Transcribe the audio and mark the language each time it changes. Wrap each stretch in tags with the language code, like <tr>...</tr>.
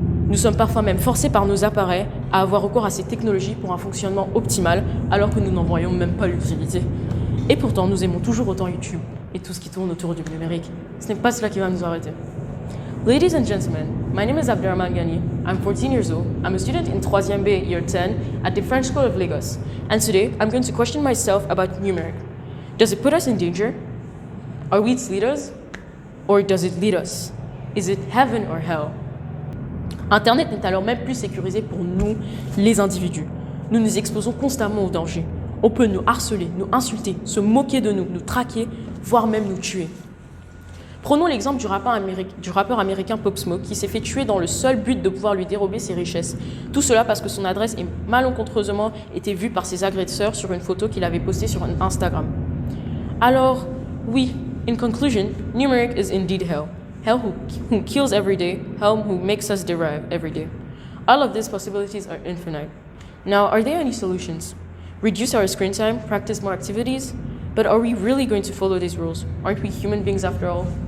<fr>Nous sommes parfois même forcés par nos appareils à avoir recours à ces technologies pour un fonctionnement optimal alors que nous n'en voyons même pas l'utilité. Et pourtant, nous aimons toujours autant YouTube et tout ce qui tourne autour du numérique. Ce n'est pas cela qui va nous arrêter.</fr> <en>Ladies and gentlemen, my name is Abdurrahman Ghani. I'm 14 years old. I'm a student in 3e B, year 10 at the French School of Lagos. And today, I'm going to question myself about numeric. Does it put us in danger? Are we its leaders? Or does it lead us? Is it heaven or hell?</en> <fr>Internet n'est alors même plus sécurisé pour nous, les individus. Nous nous exposons constamment au danger. On peut nous harceler, nous insulter, se moquer de nous, nous traquer, voire même nous tuer. Prenons l'exemple du rappeur américain Pop Smoke qui s'est fait tuer dans le seul but de pouvoir lui dérober ses richesses. Tout cela parce que son adresse est malencontreusement été vue par ses agresseurs sur une photo qu'il avait postée sur Instagram. Alors, oui,</fr> <en>in conclusion, numeric is indeed hell. hell who kills every day, hell who makes us derive every day. All of these possibilities are infinite. Now, are there any solutions? Reduce our screen time, practice more activities? But are we really going to follow these rules? Aren't we human beings after all?</en>